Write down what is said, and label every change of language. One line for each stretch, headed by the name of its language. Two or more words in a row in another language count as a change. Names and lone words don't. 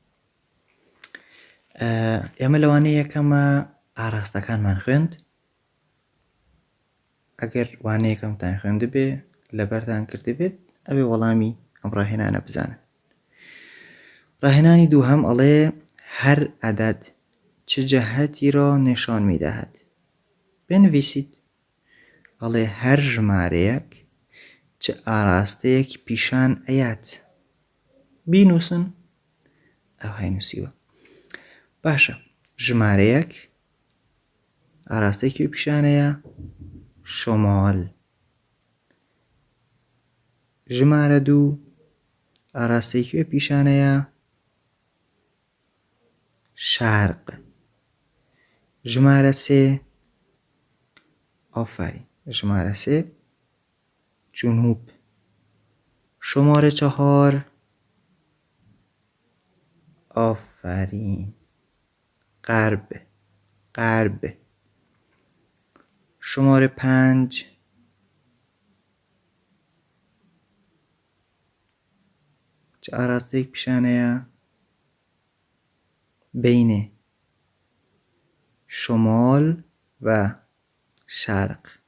Central Kurdish: ئێمە لەوانەیە یەکەمە ئاراستەکانمان خوێند. ئەگەر وانەیەکەمتان خوێندبێ لەبەرتان کردبێت ئەبێ وەڵامی ئەم ڕاهێنانە بزانن. ڕاهێنانی دووهەم ئەڵێ
Persian: هەر عەدەد چه جەهەتی را نشان می‌دهد. بنویسید.
Central Kurdish: ئەڵێ هەر ژمارەیەک چه ئاراستەیەک پیشان ئەیات. بینووسن. ئەو هەینووسیوە. باشە. ژمارەیەک ئاراستەیەکی پیشانەیە شمال. ژمارە دوو ئاراستەیەکی پیشانەیە شەرق. ژمارە سێ ئافرین. ژمارە سێ
Persian: جنوب. شماره 4 آفرین غرب. شماره 5 چه
Central Kurdish: ئاراستەیەک پیشانەیە
Persian: بین شمال و شرق.